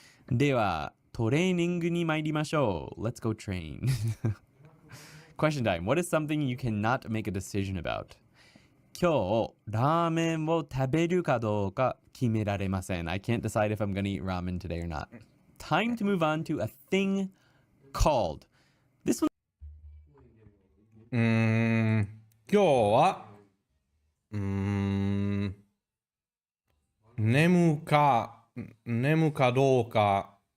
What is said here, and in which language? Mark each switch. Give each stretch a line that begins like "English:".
Japanese: では、トレーニングに参りましょう。
English: Let's go train. Question time. What is something you cannot make a decision about?
Japanese: 今日、ラーメンを食べるかどうか決められません。
English: I can't decide if I'm gonna eat ramen today or not. Time to move on to a thing called. This one.
Japanese: 今日は眠かどうか。